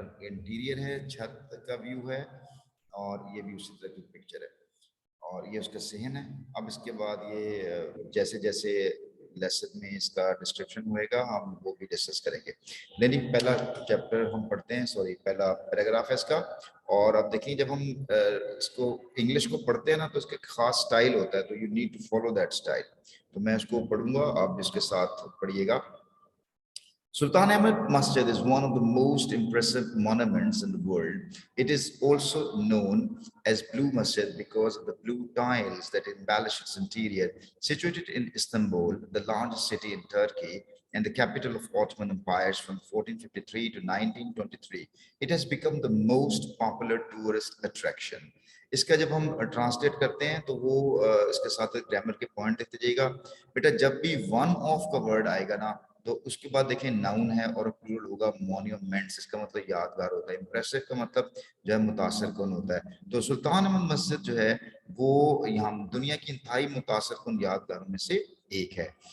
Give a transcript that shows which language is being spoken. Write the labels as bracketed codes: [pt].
[ur] Interior ہے، چھت کا ویو ہے، اور یہ بھی اسی طرح کی پکچر ہے، اور یہ اس کا صحن ہے۔ اب اس کے بعد یہ جیسے جیسے لیسن میں اس کا ڈسکرپشن ہوئے گا ہم وہ بھی ڈسکس کریں گے۔ یعنی پہلا چیپٹر ہم پڑھتے ہیں، پہلا پیراگراف ہے اس کا، اور اب دیکھیں جب ہم اس کو انگلش کو پڑھتے ہیں نا تو اس کا خاص سٹائل ہوتا ہے، تو [en] You need to follow that style. [ur] تو میں اس کو پڑھوں گا، آپ اس کے ساتھ پڑھیے گا۔ [en] Sultan Ahmed Masjid is one of the most impressive monuments in the world. It is also known as Blue Masjid because of the blue tiles that embellish its interior. Situated in Istanbul, the largest city in Turkey and the capital of Ottoman empires from 1453 to 1923, it has become the most popular tourist attraction. [ur] اس کا جب ہم translate کرتے ہیں تو وہ اس کے ساتھ grammar کے پوائنٹ دیکھتے جائیے گا بیٹا۔ جب بھی ون آف کا ورڈ آئے گا نا تو اس کے بعد دیکھیں ناؤن ہے اور پلورل ہوگا مونیومنٹس، اس کا مطلب یادگار ہوتا ہے، امپریسو کا مطلب جو ہے متاثر کن ہوتا ہے۔ تو سلطان احمد مسجد جو ہے وہ یہاں دنیا کی انتہائی متاثر کن یادگاروں میں سے ایک ہے،